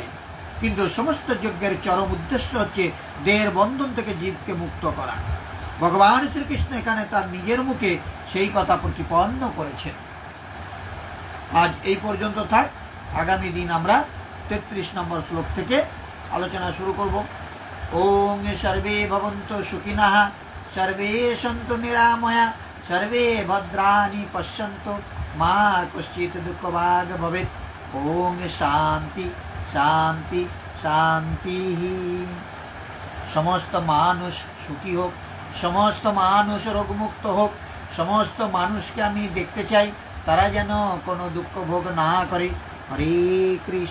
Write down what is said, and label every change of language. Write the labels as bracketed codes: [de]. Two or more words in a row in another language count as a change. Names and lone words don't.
[bn] কিন্তু সমস্ত যজ্ঞের চরম উদ্দেশ্য হচ্ছে দেহের বন্ধন থেকে জীবকে মুক্ত করা। ভগবান শ্রীকৃষ্ণ এখানে তার নিজের মুখে সেই কথা প্রতিপন্ন করেছেন। আজ এই পর্যন্ত থাক। আগামী দিন আমরা 33 নম্বর শ্লোক থেকে আলোচনা শুরু করব। [sa] ওং সর্বে ভবন্তু সুখিনঃ, সর্বে সন্তু নিরাময়া, সর্বে ভদ্রাণি পশ্যন্তু, মা কশ্চিৎ দুঃখভাগ ভবেৎ। ওং শান্তি শান্তি শান্তি। [bn] সমস্ত মানুষ সুখী হোক, সমস্ত মানুষ রোগমুক্ত হোক। সমস্ত মানুষকে আমি দেখতে চাই তারা যেন কোনো দুঃখ ভোগ না করে।